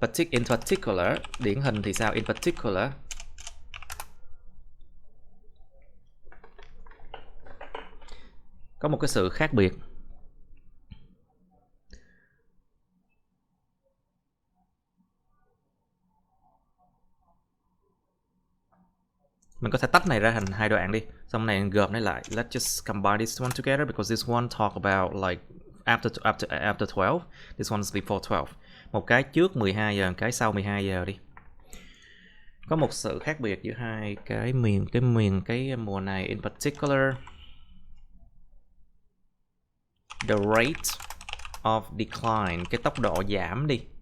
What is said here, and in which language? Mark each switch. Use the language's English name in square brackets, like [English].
[English] In particular, [Vietnamese] điển hình thì sao? In particular, có một cái sự khác biệt. Mình có thể tách này ra thành hai đoạn đi, xong này gộp nó lại. [English] Let's just combine this one together because this one talk about like after 12. This one's before 12. [Vietnamese] Một cái trước 12 giờ, một cái sau 12 giờ đi. Có một sự khác biệt giữa hai cái mùa này. [English] In particular, the rate of decline, [Vietnamese] cái tốc độ giảm đi.